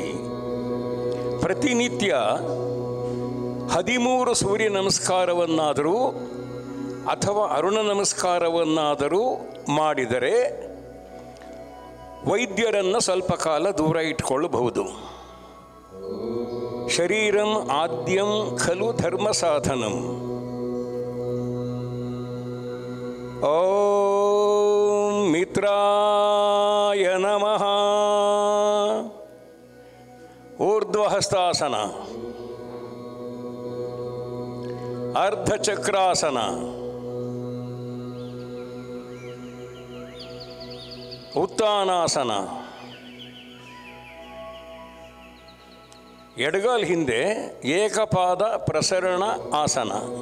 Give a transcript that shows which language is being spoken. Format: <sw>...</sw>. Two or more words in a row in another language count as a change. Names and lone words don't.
<kn>ಪ್ರತಿನಿತ್ಯ 13 ಸೂರ್ಯ ನಮಸ್ಕಾರವನ್ನಾದರೂ ಅಥವಾ ಅರುಣ ನಮಸ್ಕಾರವನ್ನಾದರೂ ಮಾಡಿದರೆ ವೈದ್ಯರನ್ನು ಸ್ವಲ್ಪ ಕಾಲ ದೂರ ಇಟ್ಕೊಳ್ಳಬಹುದು.</kn> <sa>ಶರೀರಂ ಆದ್ಯಂ ಖಲು ಧರ್ಮ ಸಾಧನಂ. ಓಂ ಮಿತ್ರಾಯ ನಮಃ. ಊರ್ಧ್ವಹಸ್ತಾಸನ, ಅರ್ಧಚಕ್ರಾಸನ, ಉತ್ತಾನಾಸನ.</sa> <kn>ಎಡಗಾಲ್ ಹಿಂದೆ ಏಕಪಾದ ಪ್ರಸರಣ ಆಸನ.</kn>